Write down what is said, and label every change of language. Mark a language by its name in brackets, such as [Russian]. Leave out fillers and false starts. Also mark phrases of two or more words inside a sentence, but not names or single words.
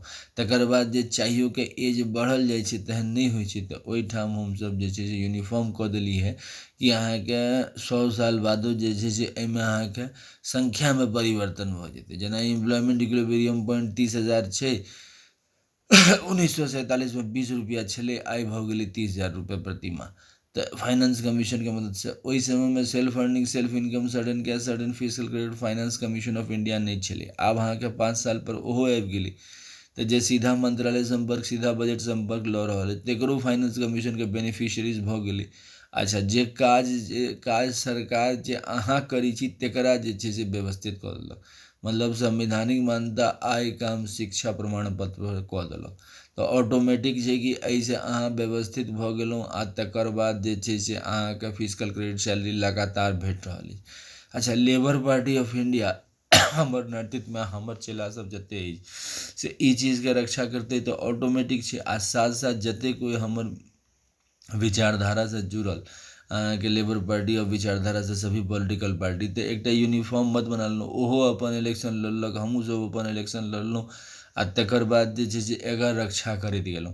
[Maithili] तकर बाद जे चाहियोके एज बढ़ल जाइ छै तेहन नहि होइ छै तऽ ओहिठाम हमसब जे छै से यूनिफॉर्म कऽ देलिए है कि अहाँके 100 साल बादो जे छै से एहिमे अहाँके संख्यामे परिवर्तन भऽ जेतै। जेना [English] employment equilibrium point [Maithili] 30,000 छै 1947 में 20 रुपया छलै आइ भऽ गेलै 30,000 रुपये प्रति माह। तऽ फाइनेंस कमीशनके मददसँ ओहि समयमे [English] self earning self income sudden cash sudden physical credit finance commission of India [Maithili] नहीं छलै, आब अहाँके 5 साल पर ओहो आबि गेलै। तऽ जे सीधा मंत्रालय संपर्क सीधा बजट संपर्क लऽ रहल अइ तकरो फाइनेंस कमीशनके बेनिफिशियरीज भऽ गेलै। अच्छा जे काज सरकार जे अहाँ करै छी तकरा जे छै से व्यवस्थित कऽ देलक, मतलब संवैधानिक मान्यता आय काम शिक्षा प्रमाण पत्र कऽ देलक। तऽ ऑटोमेटिक छै कि एहिसँ अहाँ व्यवस्थित भऽ गेलहुँ आ तकर बाद जे छै से अहाँके [English] physical credit salary [Maithili] लगातार भेट रहल अछि। अच्छा लेबर पार्टी ऑफ इंडिया हमर नेतृत्वमे हमर चेला सब जतेक अछि से ई चीजके रक्षा करतै तऽ ऑटोमेटिक छै। आ साथ साथ जतेक कोइ हमर विचारधारासँ जुड़ल अहाँके लेबर पार्टी और विचारधारासँ सभी [English] political party [Maithili] तऽ एकटा यूनिफॉर्म मत बना लेलहुँ, ओहो अपन इलेक्शन लड़लक हमहूँ सब अपन इलेक्शन लड़लहुँ आ तकर बाद जे छै से एकर रक्षा करैत गेलहुँ।